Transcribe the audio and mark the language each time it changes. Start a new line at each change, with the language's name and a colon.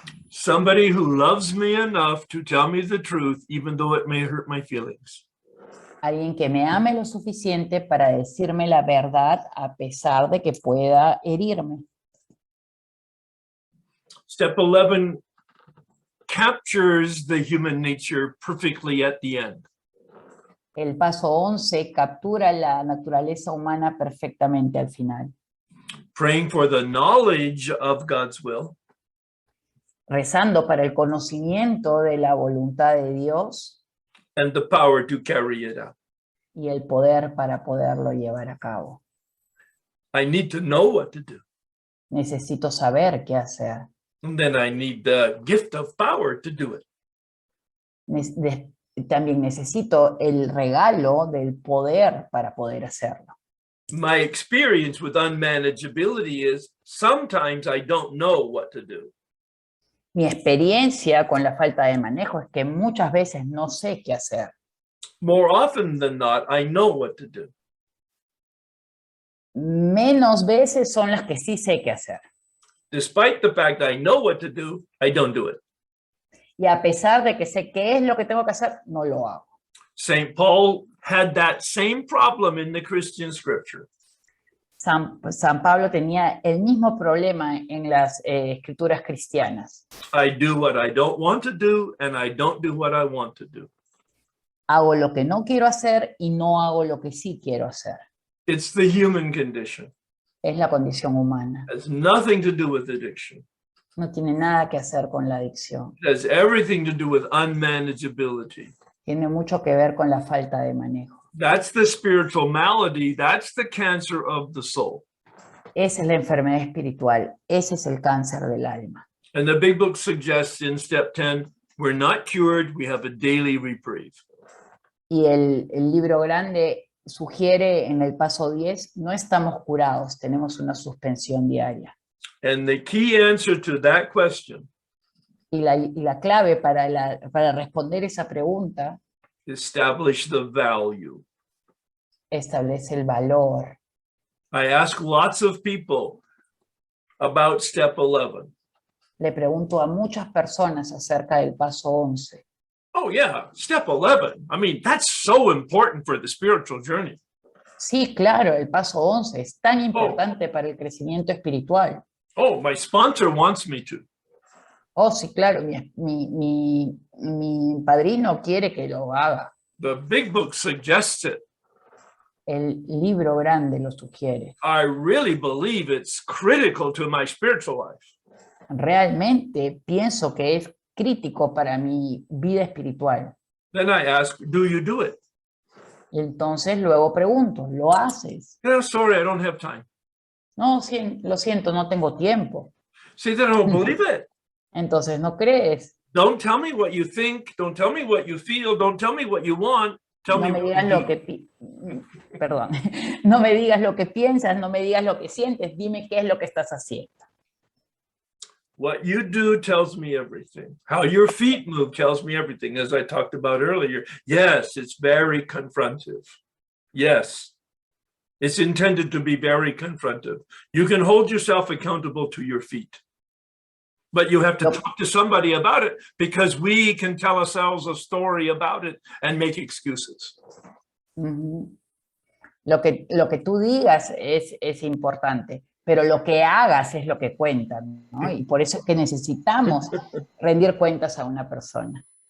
English: Somebody who loves me enough to tell me the truth, even though it may hurt my feelings.
Spanish: Alguien que me ame lo suficiente para decirme la verdad a pesar de que pueda herirme.
English: Step 11 captures the human nature perfectly at the end.
Spanish: El paso 11 captura la naturaleza humana perfectamente al final.
English: Praying for the knowledge of God's will.
Spanish: Rezando para el conocimiento de la voluntad de Dios
English: And the power to carry it out.
Spanish: y el poder para poderlo llevar a cabo.
English: I need to know what to do.
Spanish: Necesito saber qué hacer.
English: And then I need the gift of power to do it.
Spanish: También necesito el regalo del poder para poder hacerlo.
English: My experience with unmanageability is sometimes I don't know what to do.
Spanish: Mi experiencia con la falta de manejo es que muchas veces no sé qué hacer.
English: More often than not, I know what to do.
Spanish: Menos veces son las que sí sé qué hacer.
English: Despite the fact I know what to do, I don't do it.
Spanish: Y a pesar de que sé qué es lo que tengo que hacer, no lo hago.
English: St. Paul had that same problem in the Christian scripture.
Spanish: San Pablo tenía el mismo problema en las escrituras cristianas.
English: I do what I don't want to do, and I don't do what I want to do.
Spanish: Hago lo que no quiero hacer y no hago lo que sí quiero hacer.
English: It's the human condition.
Spanish: Es la condición humana.
English: It has nothing to do with addiction.
Spanish: No tiene nada que hacer con la adicción.
English: It has everything to do with unmanageability.
Spanish: Tiene mucho que ver con la falta de manejo.
English: That's the spiritual malady. That's the cancer of the soul.
Spanish: Esa es la enfermedad espiritual. Ese es el cáncer del alma.
English: And the big book suggests in step 10, we're not cured, we have a daily reprieve.
Spanish: Y el libro grande sugiere en el paso 10, no estamos curados, tenemos una suspensión diaria.
English: And the key answer to that question
Spanish: Y la clave para responder esa pregunta
English: establish the value.
Spanish: establece el valor.
English: I ask lots of people about step 11.
Spanish: Le pregunto a muchas personas acerca del paso 11.
English: Oh yeah, step 11. I mean, that's so important for the spiritual journey.
Spanish: Sí, claro, el paso 11 es tan importante para el crecimiento espiritual.
English: Oh, my sponsor wants me to.
Spanish: Oh, sí, claro, mi padrino quiere que lo haga.
English: The big book suggests it.
Spanish: El libro grande lo sugiere.
English: I really believe it's critical to my spiritual life.
Spanish: Realmente pienso que es crítico para mi vida espiritual.
English: Then I ask, do you do it?
Spanish: Y entonces luego pregunto, ¿lo haces?
English: Yeah, sorry, I don't have time.
Spanish: No, lo siento, no tengo tiempo.
English: See, then I don't believe it.
Spanish: Entonces no crees.
English: Don't tell me what you think. Don't tell me what you feel. Don't tell me what you want. Tell
Spanish: No
English: me
Spanish: me
English: you
Spanish: lo
English: do.
Spanish: que perdón, no me digas lo que piensas, no me digas lo que sientes, dime qué es lo que estás haciendo.
English: What you do tells me everything. How your feet move tells me everything, as I talked about earlier. Yes, it's very confrontive. Yes, it's intended to be very confrontive. You can hold yourself accountable to your feet, but you have to talk to somebody about it, because we can tell ourselves a story about it and make excuses. Uh-huh.
Spanish: Lo que tú digas es importante, pero lo que hagas es lo que cuenta, ¿no? Y por eso es que necesitamos rendir cuentas a una persona.